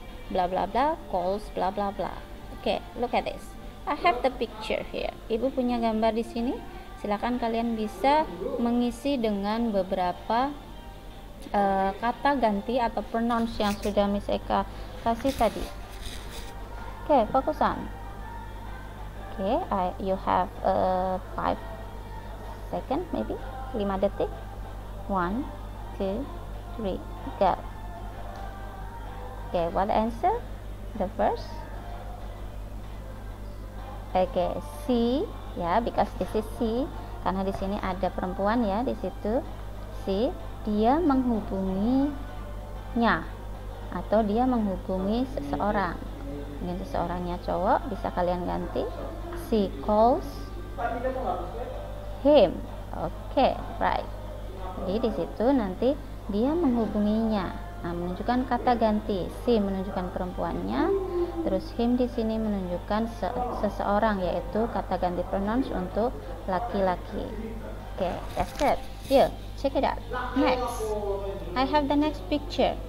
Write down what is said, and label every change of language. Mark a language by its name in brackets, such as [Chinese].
[English] Blah blah blah calls blah blah blah. Oke, look at this. I have the picture here. [Indonesian] Ibu punya gambar di sini. Silakan kalian bisa mengisi dengan beberapa kata ganti atau pronouns yang sudah Miss Eka kasih tadi. [English] Oke, fokus on. Okay, you have 5 seconds, maybe 5 detik. 1, 2, 3, go. Okay, what answer? The first. Okay, she, [Indonesian] ya, [English] because this is she, [Indonesian] karena di sini ada perempuan ya di situ. She, dia menghubunginya, atau dia menghubungi seseorang. Mungkin seseorangnya cowok, bisa kalian ganti. [English] She calls him. Okay, right. [Indonesian] Jadi di situ nanti dia menghubunginya. Nah, menunjukkan kata ganti. She menunjukkan perempuannya, terus him di sini menunjukkan seseorang, yaitu kata ganti pronouns untuk laki-laki. [English] Okay, that's it. Here, check it out. Next, I have the next picture.